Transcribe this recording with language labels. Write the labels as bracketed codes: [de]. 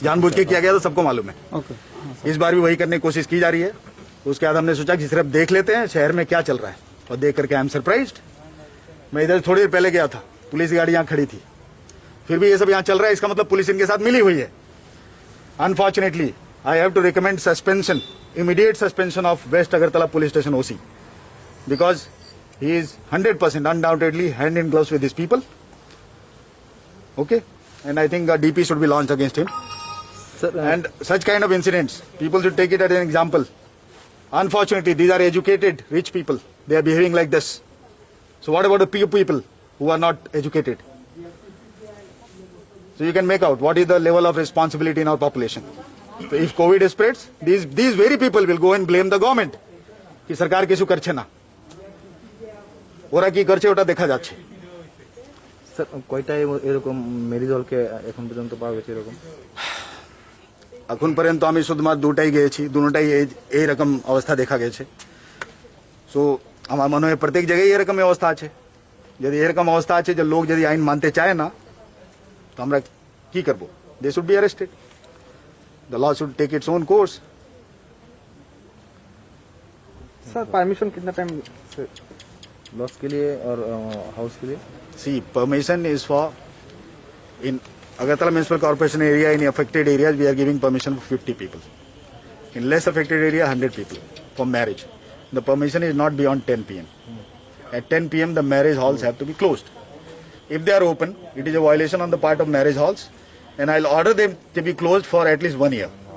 [hi] जानबूझ के किया गया था, सबको मालूम है. ओके. इस बार भी वही करने की कोशिश की जा रही है. उसके बाद हमने सोचा कि सिर्फ देख लेते हैं शहर में क्या चल रहा है, और देख करके आई एम सरप्राइज्ड. मैं इधर थोड़ी देर पहले गया था, पुलिस गाड़ी यहाँ खड़ी थी. फिर भी ये सब यहाँ चल रहा है, इसका मतलब पुलिस इनके साथ मिली हुई है। [en] Unfortunately I have to recommend suspension, immediate suspension of West Agartala Police Station OC, because he is 100% undoubtedly hand in gloves with these people. Okay, and I think a DP should be launched against him. Sir, And such kind of incidents, people should take it as an example. Unfortunately, these are educated, rich people. They are behaving like this. So what about the few people who are not educated? So you can make out what is the level of responsibility in our population. So if COVID spreads, these very people will go and blame the government. [bn] कि सरकार কিছু করছে না, ওরা কি করছে ওটা দেখা যাচ্ছে। স্যার কয়টা এরকম ম্যারেজ হলকে এখন পর্যন্ত পাওয়া গেছে এরকম? এখন পর্যন্ত আমি শুধুমাত্র দুটাই গিয়েছি, দুটোটাই এইরকম অবস্থা দেখা গেছে। সো আমার মনে হয় প্রত্যেক জায়গায় এরকম অবস্থা আছে। যদি এরকম অবস্থা আছে যে লোক যদি আইন মানতে চায় না, তো আমরা কি করব? [en] They should be arrested, the law should take its own course. [hi] Sir permission कितना टाइम लॉस के लिए और हाउस के लिए? [en] See, permission is for in Agartala Municipal Corporation area, in affected areas we are giving permission for 50 people. In less affected area 100 people for marriage. The permission is not beyond 10 p.m. At 10 p.m. the marriage halls have to be closed. If they are open, it is a violation on the part of marriage halls, and I'll order them to be closed for at least 1 year.